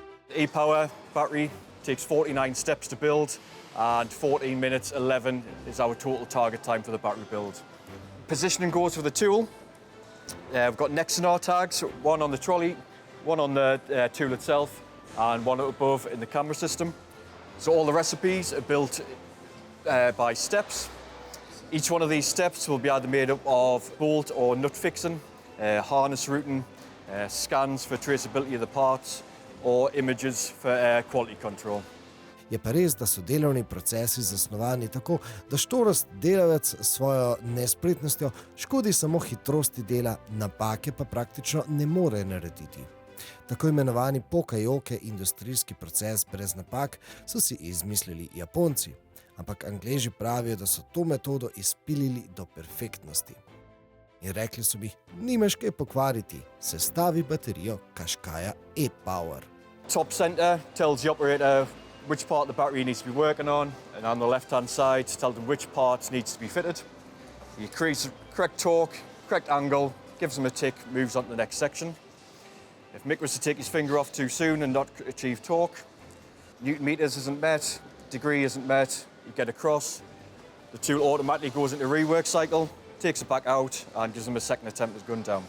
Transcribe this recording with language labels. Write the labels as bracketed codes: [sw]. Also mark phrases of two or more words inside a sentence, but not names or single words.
[en] E-Power battery takes 49 steps to build, and 14 minutes 11 is our total target time for the battery build. Positioning goes for the tool. We've got Nexanar tags, one on the trolley, one on the tool itself, and one above in the camera system. So all the recipes are built by steps. Each one of these steps will be either made up of bolt or nut fixing, harness routing, scans for traceability of the parts, or images for quality control. [sl] Je pa res, da so delovni procesi zasnovani tako, da štorast delavec s svojo nespretnostjo škodi samo hitrosti dela, napake pa praktično ne more narediti. Tako imenovani pokajoke industrijski proces brez napak so si izmislili Japonci, ampak Angleži pravijo, da so to metodo izpilili do perfektnosti. In rekli so mi, nimaš kaj pokvariti, sestavi baterijo Qashqaiya E-Power. [en] Top center tells the operator which part of the battery needs to be working on, and on the left-hand side tells them which parts needs to be fitted. He creates the correct torque, correct angle, gives them a tick, moves on to the next section. If Mick was to take his finger off too soon and not achieve torque, Newton meters isn't met, degree isn't met, you get across, the tool automatically goes into rework cycle, takes it back out and gives them a second attempt at gun down.